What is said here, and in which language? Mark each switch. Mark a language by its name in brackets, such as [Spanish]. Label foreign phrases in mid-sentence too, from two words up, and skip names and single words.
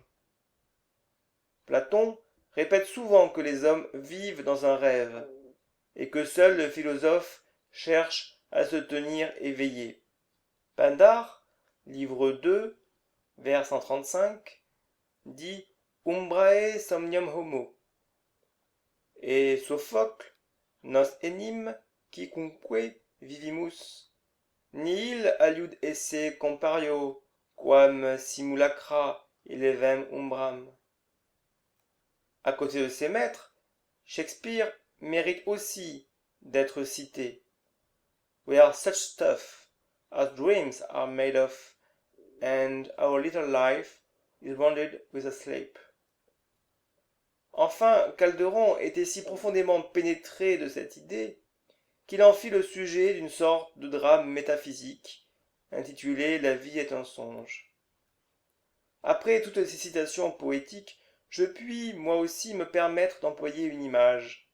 [French] Platon répète souvent que les hommes vivent dans un rêve, et que seul le philosophe cherche à se tenir éveillé. Pindare, livre 2, vers 135, dit [Latin] Umbrae somnium homo. Et Sophocle, nos enim quicunque vivimus, nihil aliud esse compario, quam simulacra elevem umbram. [French] À côté de ses maîtres, Shakespeare mérite aussi d'être cité. [English] We are such stuff as dreams are made of, and our little life is rounded with a sleep. [French] Enfin, Calderon était si profondément pénétré de cette idée qu'il en fit le sujet d'une sorte de drame métaphysique, intitulé La vie est un songe. Après toutes ces citations poétiques, je puis moi aussi me permettre d'employer une image.